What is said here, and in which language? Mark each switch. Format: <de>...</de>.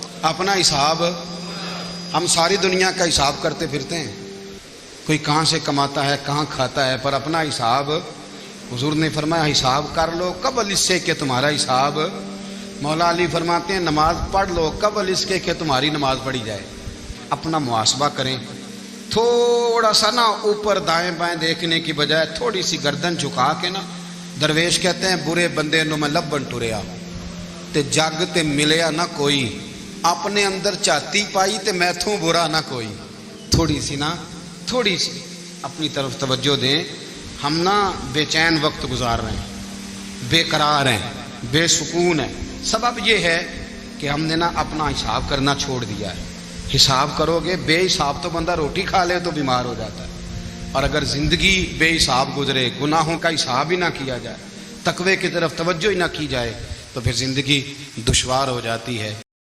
<ur>اپنا حساب, ہم ساری دنیا کا حساب کرتے پھرتے ہیں, کوئی کہاں سے کماتا ہے کہاں کھاتا ہے, پر اپنا حساب حضور نے فرمایا حساب کر لو قبل اس سے کہ تمہارا حساب. مولا علی فرماتے ہیں نماز پڑھ لو قبل اس کے کہ تمہاری نماز پڑھی جائے. اپنا محاسبہ کریں, تھوڑا سا نا اوپر دائیں بائیں دیکھنے کی بجائے تھوڑی سی گردن جھکا کے نا. درویش کہتے ہیں</ur> <pa>برے بندے نو میں لبن ٹریا تے جگ تے ملیا نہ کوئی, اپنے اندر چاتی پائی تے میں تھوں برا نہ کوئی.</pa> <ur>تھوڑی سی نا, تھوڑی سی اپنی طرف توجہ دیں. ہم نا بے چین وقت گزار رہے ہیں, بے قرار ہیں, بے سکون ہیں. سبب یہ ہے کہ ہم نے نا اپنا حساب کرنا چھوڑ دیا ہے. حساب کرو گے, بے حساب تو بندہ روٹی کھا لے تو بیمار ہو جاتا ہے, اور اگر زندگی بے حساب گزرے, گناہوں کا حساب ہی نہ کیا جائے, تقوی کی طرف توجہ ہی نہ کی جائے, تو پھر زندگی دشوار ہو جاتی ہے.</ur>